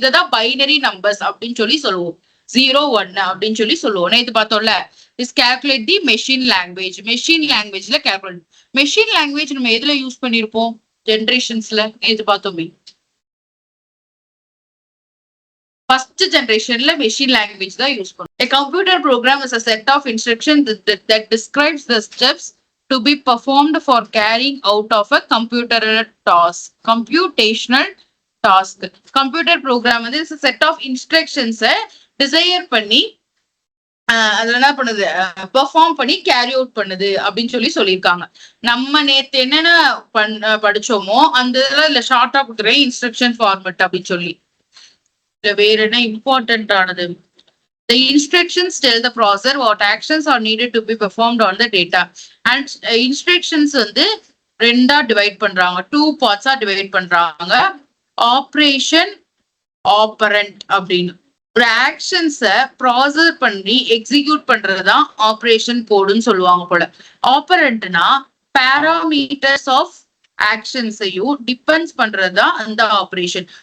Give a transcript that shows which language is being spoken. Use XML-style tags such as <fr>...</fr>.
<ta>இததான் binary numbers அப்படின்னு சொல்லி சொல்லுவோம். 0 1 அப்படின்னு சொல்லி சொல்லுவோம். நேத்து பார்த்தோம்ல,</ta> <en>Is calculate the machine language.</en> <ta>Machine லாங்குவேஜ்ல கால்குலேட். மெஷின் லாங்குவேஜ் நம்ம எதுல யூஸ் பண்ணிருப்போம்? ஜெனரேஷன்ஸ்ல நேத்து பார்த்தோமே. First generationல machine language தான் யூஸ் பண்ணும்.</ta> <en>A computer program is a set of instructions that describes the steps to be performed for carrying out of a computational task.</en> <ta>Computer program வந்து</ta> <en>is a set of instructions</en> <ta>desire பண்ணி அதுல என்ன பண்ணுது perform பண்ணி carry out பண்ணுது அப்படின்னு சொல்லி சொல்லியிருக்காங்க. நம்ம நேத்து என்னென்ன படிச்சோமோ அந்த இதுல ஷார்ட்டா கொடுத்துறேன் இன்ஸ்ட்ரக்ஷன் ஃபார்மெட் அப்படின்னு சொல்லி. வேற என்ன இம்பார்ட்டன்ட் ஆனது?</ta> <en>The instructions tell the processor what actions are needed to be performed on the data.</en> <ta>And instructions வந்து ரெண்டா டிவைட் பண்றாங்க, 2 பார்ட்ஸா டிவைட் பண்றாங்க. ஆப்ரேஷன், ஆப்பரண்ட் அப்படின்னு. ஒரு ஆக்ஷன்ஸ ப்ராசஸ் பண்ணி எக்ஸிக்யூட் பண்றதுதான் ஆப்ரேஷன் கோடுன்னு சொல்லுவாங்க போல. ஆப்பரண்ட்னா பாராமீட்டர்ஸ் ஆஃப் ஆக்ஷன்ஸையும் டிபெண்ட்ஸ் பண்றதுதான் அந்த ஆப்ரேஷன்.</ta>